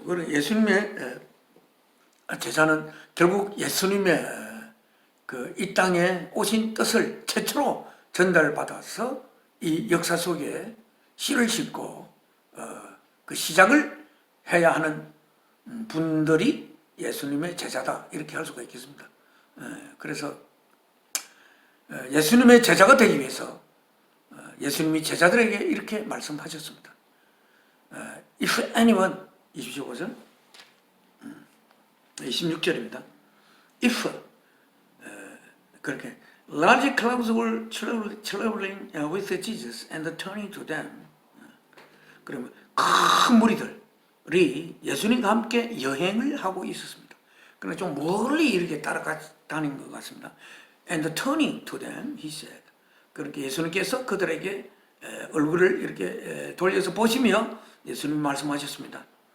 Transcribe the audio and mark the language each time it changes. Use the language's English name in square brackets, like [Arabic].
[Korean] 그리고 예수님의 제자는 결국 예수님의 그 이 땅에 오신 뜻을 최초로 전달받아서 이 역사 속에 씨를 싣고 그 시작을 해야 하는 분들이 예수님의 제자다, 이렇게 할 수가 있겠습니다. 그래서 예수님의 제자가 되기 위해서 예수님이 제자들에게 이렇게 말씀하셨습니다. [English] If anyone, [Korean] 25절 26절입니다. [English] If [Korean] 그렇게 [English] large crowds were traveling with Jesus and turning to them. [Korean] 그러면 큰 무리들이 예수님과 함께 여행을 하고 있었습니다. 그러나 좀 멀리 이렇게 따라다닌 것 같습니다. [English] And turning to them, he said. [Korean] 그렇게 예수님께서 그들에게 얼굴을 이렇게 돌려서 보시며 예수님이 말씀하셨습니다.